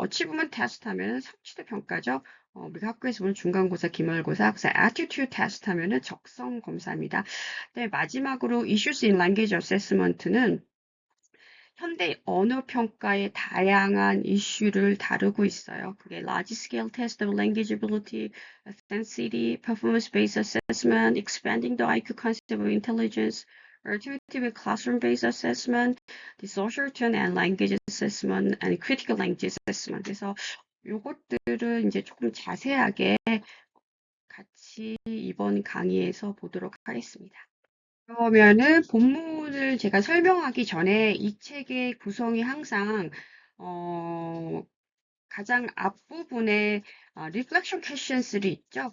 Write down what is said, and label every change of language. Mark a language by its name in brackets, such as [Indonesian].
[Korean] 어치브먼트 테스트 하면은 성취도 평가죠. 우리가 학교에서 보는 중간고사, 기말고사, 그래서 attitude 테스트 하면은 적성 검사입니다. 네, 마지막으로 [English] issues in language assessment [Korean] 는 현대 언어 평가의 다양한 이슈를 다루고 있어요. 그게 [English] large scale test of language ability, authenticity, performance based assessment, expanding the IQ concept of intelligence, alternative classroom based assessment, the social turn and language assessment, and critical language assessment. [Korean] 그래서 요것들을 이제 조금 자세하게 같이 이번 강의에서 보도록 하겠습니다. 그러면은 본문을 제가 설명하기 전에 이 책의 구성이 항상 어, 가장 앞부분에 reflection questions들이 있죠.